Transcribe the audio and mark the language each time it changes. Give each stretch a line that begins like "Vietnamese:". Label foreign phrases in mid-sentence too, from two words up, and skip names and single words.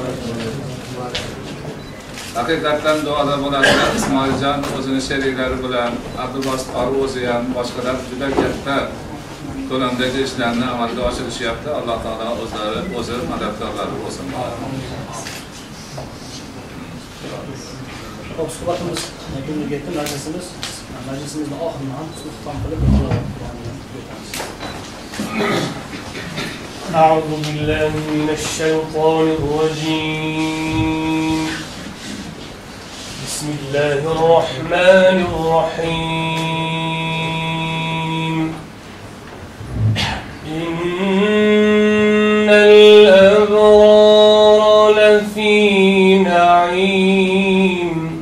Uzbek: Haqiqatan duoda bo'ladigan Ismoiljon o'zini sheriklari bilan Abdubosit Qori o'zi ham boshqalar juda katta ko'lamdagi ishlarni amalga oshirishyapti. Alloh taolo o'zi madadkorlari bo'lsin. Suhbatimiz yakunga yetdi. Majlisimizni oxirini ham ixtitom qilib
Arabic: أعوذ بالله من الشيطان الرجيم بسم الله الرحمن الرحيم إن الأبرار لفي نعيم